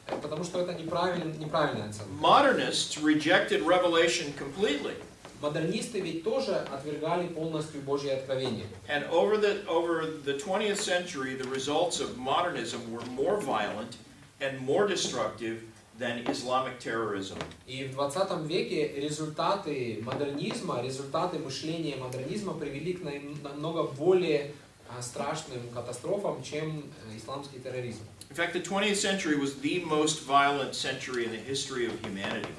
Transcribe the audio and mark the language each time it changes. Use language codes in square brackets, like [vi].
[ru] Потому что это неправильная оценка. [en] Modernists rejected revelation completely. [ru] Модернисты ведь тоже отвергали полностью Божье откровение. [en] And over the 20th century, the results of modernism were more violent and more destructive than Islamic terrorism. [ru] И в 20 веке результаты модернизма, результаты мышления модернизма привели к намного более страшным катастрофам, чем исламский терроризм. [en] In fact, the 20th century was the most violent century in the history of humanity.